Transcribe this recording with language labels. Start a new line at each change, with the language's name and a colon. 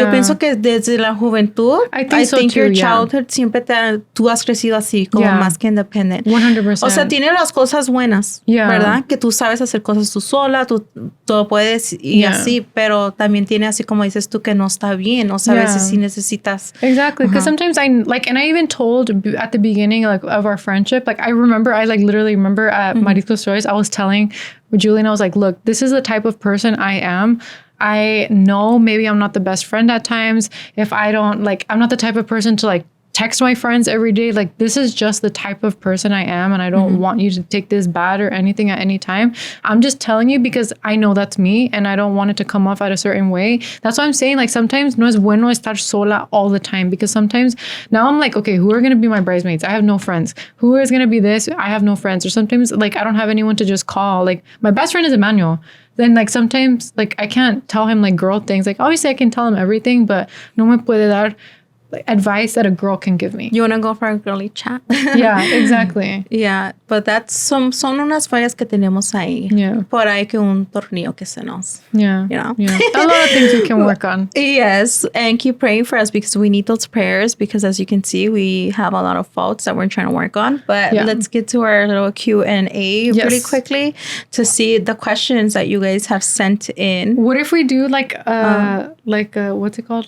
Spanish: Yo pienso que desde la juventud,
English: I think your too,
Spanish: childhood siempre tú has crecido así, como más que independent.
English: 100%.
Spanish: O sea, tiene las cosas buenas, ¿verdad? Que tú sabes hacer cosas tú sola, tú todo puedes y así, pero también tiene así como dices tú que no está bien, o sea, a veces sí necesitas.
English: Exactly, because sometimes I like, and I even told at the beginning like of our friendship, like I literally remember at Marisco Stories, I was telling Julian, I was like, look, this is the type of person I am. I know maybe I'm not the best friend at times. If I don't like, I'm not the type of person to like text my friends every day. Like this is just the type of person I am. And I don't want you to take this bad or anything at any time. I'm just telling you because I know that's me and I don't want it to come off at a certain way. That's why I'm saying like sometimes
Spanish: no es bueno estar sola
English: all the time, because sometimes now I'm like, okay, who are going to be my bridesmaids? I have no friends. Who is going to be this? I have no friends. Or sometimes like I don't have anyone to just call. Like my best friend is Emmanuel. Then like sometimes like I can't tell him like girl things. Like obviously I can tell him everything, but
Spanish: no me puede dar
English: like advice that a girl can give me. You want to go for a girly chat? Yeah, exactly. Yeah, but that's
Spanish: son unas fallas que tenemos ahí.
English: Yeah.
Spanish: Por ahí que un tornillo que se nos.
English: Yeah. You know? Yeah. A lot of things we can work on. Yes, and keep praying for us because we need those prayers, because as you can see, we have a lot of faults that we're trying to work on. But let's get to our little Q&A pretty quickly to see the questions that you guys have sent in. What if we do like a what's it called?